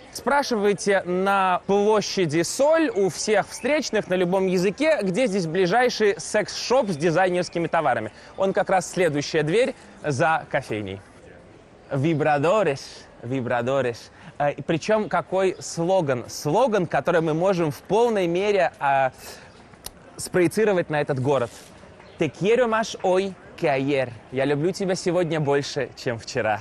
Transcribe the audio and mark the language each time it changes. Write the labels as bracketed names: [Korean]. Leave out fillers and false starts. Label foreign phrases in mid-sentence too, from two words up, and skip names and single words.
[Russian] Спрашивайте на площади Соль у всех встречных на любом языке, где здесь ближайший секс-шоп с дизайнерскими товарами. Он как раз следующая дверь за кофейней. [Spanish] Vibradores, vibradores. [Russian] Причем какой слоган? Слоган, который мы можем в полной мере спроецировать на этот город. [Spanish] Te quiero más hoy que ayer. [Russian] Я люблю тебя сегодня больше, чем вчера.